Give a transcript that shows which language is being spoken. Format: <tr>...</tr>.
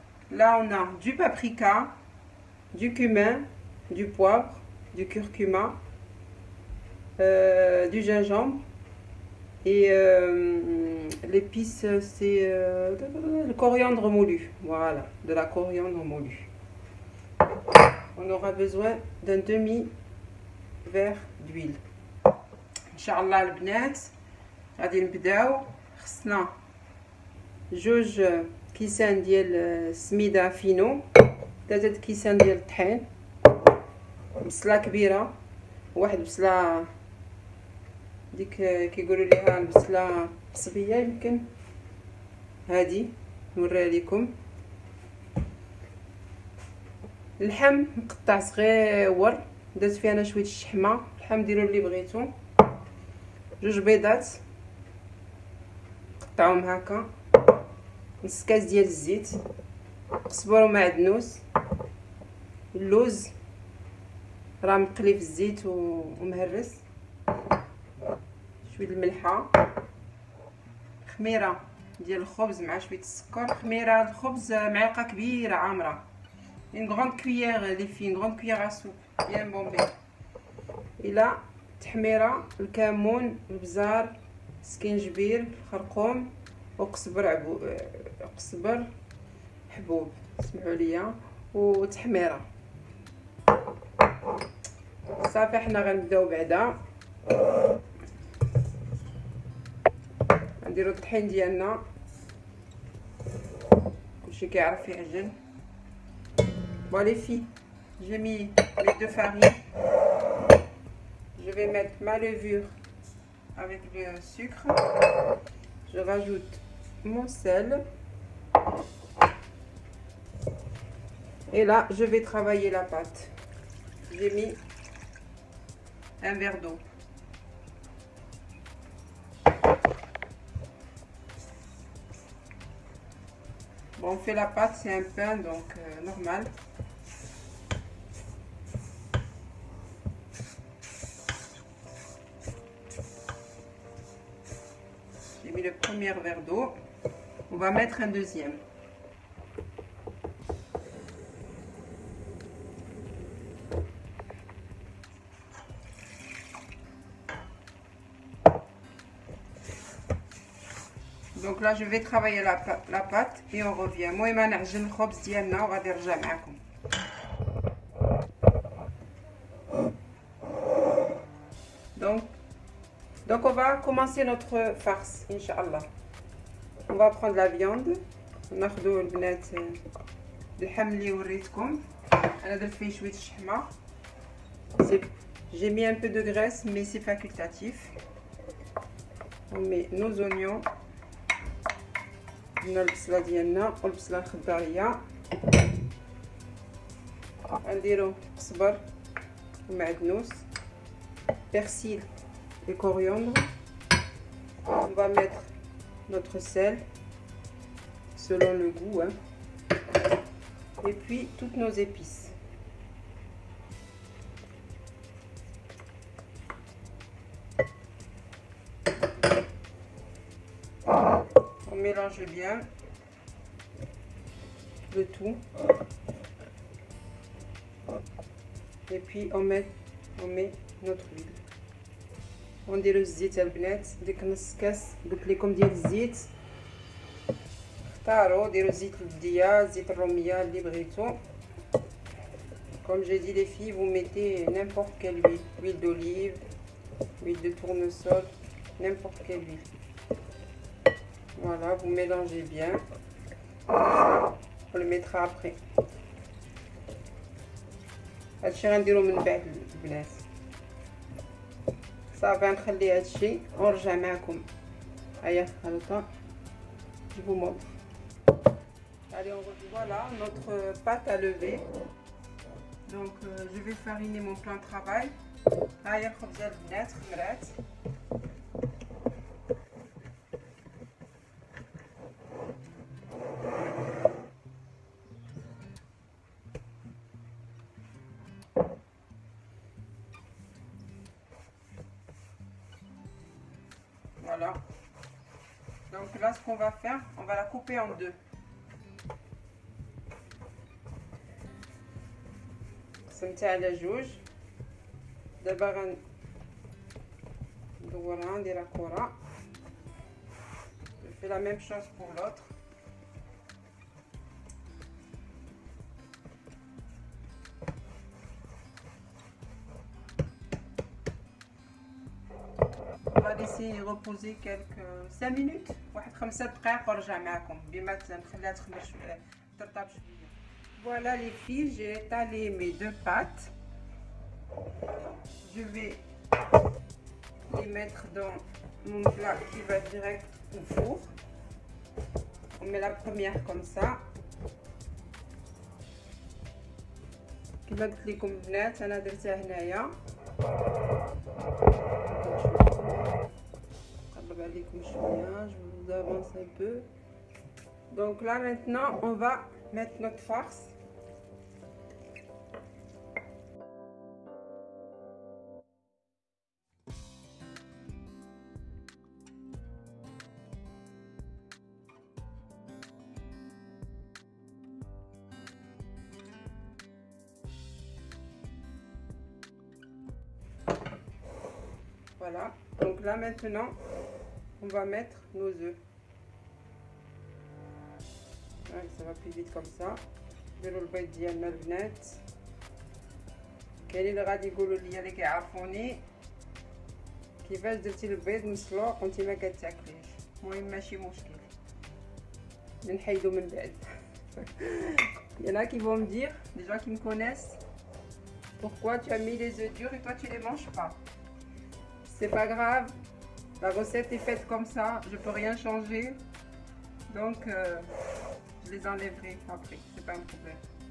<fr>Là on a du paprika, du cumin, du poivre, du curcuma, du gingembre et l'épice c'est le coriandre moulu. Voilà, de la coriandre moulu. On aura besoin d'un demi-verre d'huile.</fr> <ar>Inch'Allah البنات غادي نبداو. خصنا 2 كيسان ديال السميده فينو، 3 كيسان ديال الطحين، بصله كبيره، واحد بصله ديك كيقولوا ليها البصله قصبيه، يمكن هادي نوريها لكم. اللحم مقطع صغيور، درت فيه انا شويه الشحمه. اللحم ديروا اللي بغيتو. 2 بيضات قطعوهم هكا. نص كاس ديال الزيت، قزبر ومعدنوس، اللوز راه مقلي في الزيت ومهرس، شويه الملحه، خميره ديال الخبز مع شويه السكر. خميره الخبز معلقه كبيره عامره،</ar> <fr>une grande cuillère les filles, une grande cuillère à soupe bien bombée.</fr> <ar>الى تحميره، الكمون، البزار، السكينجبير، الخرقوم وقزبر حبوب، اسمحوا لي، وتحميره. صافي حنا غنبداو بعدا. نديرو الطحين ديالنا، كلشي كيعرف يعجن.</ar> <fr>Bon les filles, j'ai mis mes 2 farines. Je vais mettre ma levure avec le sucre. Je rajoute mon sel. Et là, je vais travailler la pâte. J'ai mis un verre d'eau. Bon, on fait la pâte, c'est un pain, donc normal. J'ai mis le premier verre d'eau. On va mettre un deuxième. Donc là je vais travailler la pâte et on revient.</fr> <ar>المهم نعجن الخبز ديالنا وغادي نرجع معكم.</ar> <fr>Donc on va commencer notre farce Inch'Allah. On va prendre la viande.</fr> <ar>ناخذوا البنات اللحم اللي وريتكم. انا درت فيه شويه الشحمه.</ar> <fr>J'ai mis un peu de graisse mais c'est facultatif. On met nos oignons.</fr> <ar>قلنا البصله ديالنا والبصله الخضاريه. نديرو صبر ومعدنوس،</ar> <fr>persil et coriandre. On va mettre notre sel selon le goût, hein. Et puis toutes nos épices. mélange bien le tout. Et puis on met notre huile.</fr> <ar>ونديرو الزيت البنات، ديك نص كاس قلت لكم ديال الزيت، اختاروا ديروا زيت البديه، زيت الروميه اللي بغيتو.</ar> <fr>Comme j'ai dit les filles, vous mettez n'importe quelle huile, huile d'olive, huile de tournesol, n'importe quelle huile. Voilà, vous mélangez bien. On le mettra après.</fr> <ar>هادشي غنديرو من بعد البنات. صافي نخلي هادشي ونرجع معكم. هيا خلطة.</ar> <fr>Je vous montre. Allez, voilà notre pâte à lever. Donc je vais fariner mon plan de travail.</fr> <ar>هيا الخبزة البنات خمرات.</ar> <fr>Voilà. Donc là, ce qu'on va faire, on va la couper en deux.</fr> <ar>قسمتها على جوج. دابا غندورها نديرها كرة.</ar> <fr>Je fais la même chose pour l'autre. On va laisser reposer quelques 5 minutes.</fr> <ar>واحد 5 دقائق ونرجع معكم بما نخليها تخمر شويه ترطب شويه.</ar> <fr>Voilà les filles, j'ai étalé mes deux pâtes. Je vais les mettre dans mon plat qui va direct au four. On met la première comme ça.</fr> <ar>كما قلت لكم البنات انا درتها هنايا. نقرب عليكم شويه.</ar> <fr>Je vous avance un peu. Donc là maintenant on va mettre notre farce. Voilà, donc là maintenant on va mettre nos œufs. Ouais, ça va plus vite comme ça.</fr> <ar>نديرو البيض ديالنا البنات. كاينين اللي غادي يقولوا لي اللي كيعرفوني كيفاش درتي البيض مسلوق وانت ما كتاكليش. المهم ماشي مشكل، نحيدو من بعد.</ar> <fr>Il y en a qui vont me dire, des gens qui me connaissent, pourquoi tu as mis les œufs durs et toi tu les manges pas? C'est pas grave, la recette est faite comme ça, je peux rien changer, donc je les enlèverai après, c'est pas un problème.</fr>